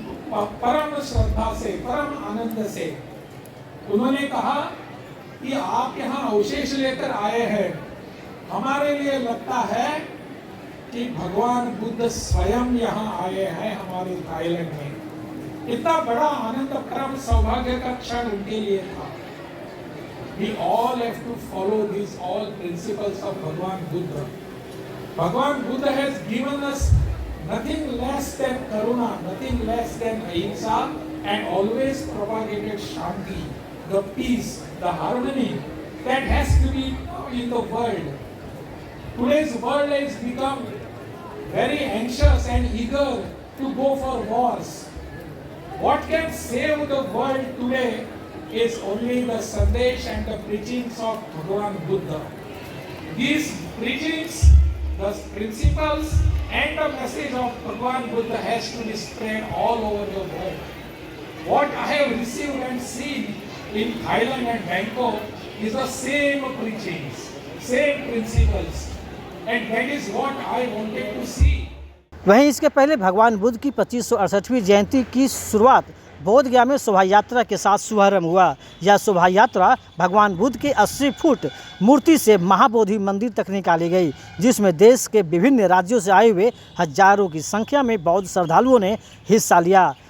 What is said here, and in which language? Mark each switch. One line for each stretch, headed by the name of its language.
Hindi: परम श्रद्धा से, परम आनंद से उन्होंने कहा कि आप यहाँ अवशेष लेकर आए हैं, हमारे लिए लगता है कि भगवान बुद्ध स्वयं यहाँ आए हैं हमारे थाईलैंड में। इतना बड़ा आनंद, परम सौभाग्य का क्षण उनके लिए था।
English: We all have to follow these all principles of Bhagwan Buddha. Bhagwan Buddha has given us nothing less than karuna, nothing less than ahimsa, and always propagated shanti, the peace, the harmony that has to be in the world. Today's world has become very anxious and eager to go for wars. What can save the world today is only the sandesh and the preachings of Bhagwan Buddha. These preachings, the principles and the message of Bhagwan Buddha has to be spread all over the world. What I have received and seen in Thailand and Bangkok is the same preachings, same principles, and that is what I wanted to see.
Hindi: वहीं इसके पहले भगवान बुद्ध की 2568वीं जयंती की शुरुआत बोध गया में शोभा यात्रा के साथ शुभारंभ हुआ। यह शोभा यात्रा भगवान बुद्ध के 80 फुट मूर्ति से महाबोधि मंदिर तक निकाली गई, जिसमें देश के विभिन्न राज्यों से आए हुए हजारों की संख्या में बौद्ध श्रद्धालुओं ने हिस्सा लिया।